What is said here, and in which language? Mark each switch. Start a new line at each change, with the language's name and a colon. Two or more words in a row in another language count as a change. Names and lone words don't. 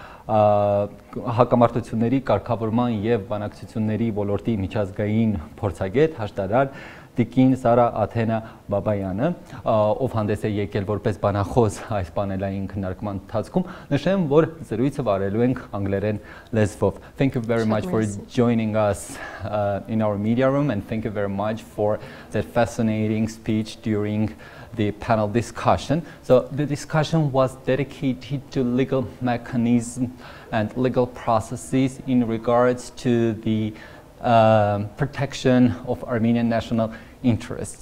Armenian: հակամարտությունների կարգավորման եւ բանակցությունների ոլորտի միջազգային փորձագետ, հաշտարար Տիկին Սարա Աթենա Բաբայանը, ով հանդես է եկել որպես բանախոս այս պանելային քննարկման ընթացքում, նշեմ, որ զրույցը վարելու ենք անգլերեն լեզվով.
English: Thank you very much for joining us in our media room, and thank you very much for that fascinating speech during the panel discussion. So the discussion was dedicated to legal mechanisms and legal processes in regards to the protection of Armenian national interests.